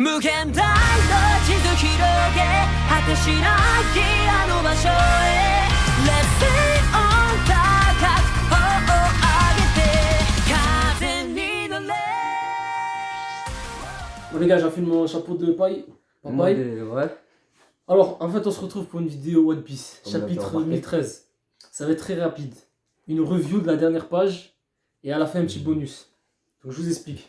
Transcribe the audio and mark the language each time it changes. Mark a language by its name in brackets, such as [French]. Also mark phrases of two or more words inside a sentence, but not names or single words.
[Japanese] 無限大の地図広げ果てしないあの場所へ [English] Let's stay on [Japanese] 高く頬を上げて風に乗れ [French] Bon les gars, j'enfile mon chapeau de paille. Papaye. Ouais. Alors, en fait, on se retrouve pour une vidéo One Piece, On a bien chapitre remarqué. 1013. Ça va être très rapide. Une review de la dernière page et à la fin un petit bonus. Donc je vous explique.